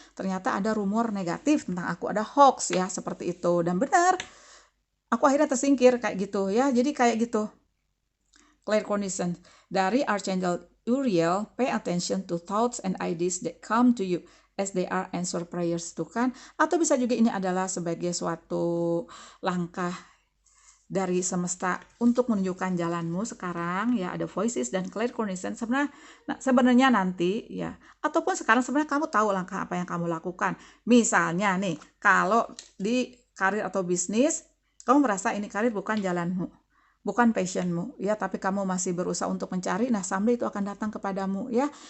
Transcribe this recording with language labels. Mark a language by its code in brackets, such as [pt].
[id] Ternyata ada rumor negatif tentang aku, ada hoax ya, seperti itu. Dan benar, aku akhirnya tersingkir kayak gitu ya. Jadi kayak gitu. [en] Claircognizance dari Archangel Uriel, pay attention to thoughts and ideas that come to you as they are answer prayers tuh kan. [id] Atau bisa juga ini adalah sebagai suatu langkah dari semesta untuk menunjukkan jalanmu sekarang ya, ada voices dan claircognizance sebenarnya nanti ya, ataupun sekarang sebenarnya kamu tahu langkah apa yang kamu lakukan. Misalnya nih, kalau di karir atau bisnis kamu merasa ini karir bukan jalanmu, bukan passionmu ya, tapi kamu masih berusaha untuk mencari, nah someday itu akan datang kepadamu ya.